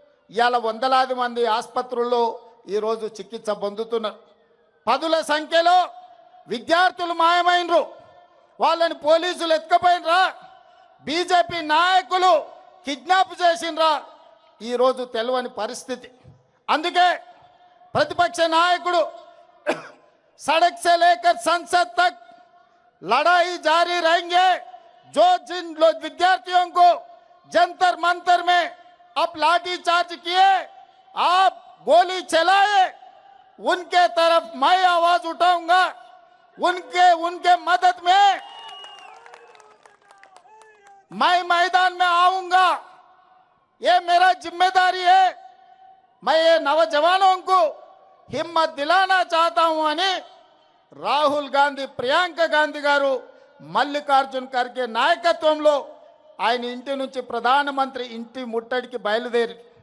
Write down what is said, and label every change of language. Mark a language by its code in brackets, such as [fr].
[te] ఇవాళ వందలాది మంది ఆసుపత్రుల్లో ఈరోజు చికిత్స పొందుతున్నారు. పదుల సంఖ్యలో విద్యార్థులు మాయమైనరు, వాళ్ళని పోలీసులు ఎత్తుకపోయినరా, బీజేపీ నాయకులు కిడ్నాప్ చేసినరా, ఈరోజు తెలియని పరిస్థితి. అందుకే [hi] प्रतिपक्ष नायकुడు सड़क से लेकर संसद तक लड़ाई जारी रहेंगे। जो जिन लोग विद्यार्थियों को जंतर मंतर में अब लाठी चार्ज किए, आप गोली चलाए, उनके तरफ मैं आवाज उठाऊंगा, उनके मदद में मैं मैदान में आऊंगा। ये मेरा जिम्मेदारी है। मैं ये नौजवानों को हिम्मत दिलाना चाहता हूं [te] అని రాహుల్ గాంధీ, ప్రియాంక గాంధీ గారు, మల్లికార్జున్ ఖర్గే నాయకత్వంలో ఆయన ఇంటి నుంచి ప్రధానమంత్రి ఇంటి ముట్టడికి బయలుదేరి.